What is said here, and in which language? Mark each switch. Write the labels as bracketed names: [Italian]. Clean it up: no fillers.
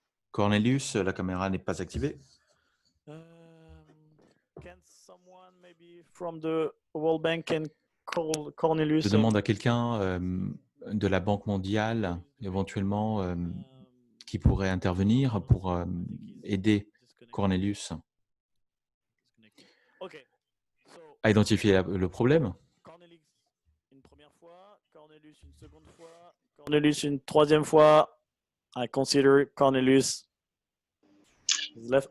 [French] Cornelius, la caméra n'est pas activée. [English] Can someone maybe from the World Bank can call Cornelius? [French] Je demande à quelqu'un de la Banque mondiale, éventuellement, qui pourrait intervenir pour aider Cornelius à identifier le problème. Cornelius une première fois, Cornelius une seconde fois, Cornelius une troisième fois. [English] I consider Cornelius is left.